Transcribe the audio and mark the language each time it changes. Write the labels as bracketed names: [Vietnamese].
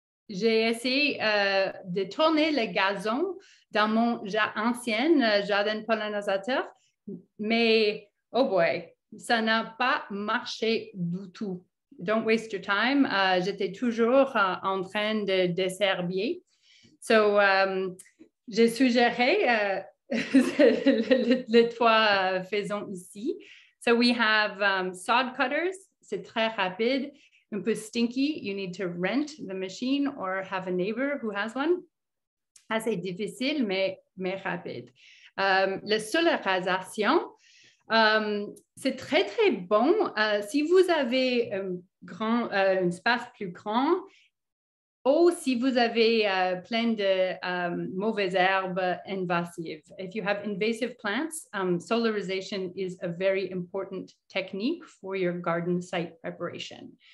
[French] J'ai essayé de tourner le gazon dans mon ancien jardin pollinisateur, mais [English] oh boy, [French] ça n'a pas marché du tout. [English] Don't waste your time. [French] J'étais toujours en train de desherbier. So, j'ai suggéré les 3 faisons ici. [English] So, we have sod cutters. [French] C'est très rapide. Un peu [English] stinky. You need to rent the machine or have a neighbor who has one. [French] Assez difficile, mais rapide. La solarisation, c'est très, très bon. Si vous avez un espace plus grand, ou si vous avez plein de mauvaises herbes invasives. [English] If you have invasive plants, solarization is a very important technique for your garden site preparation.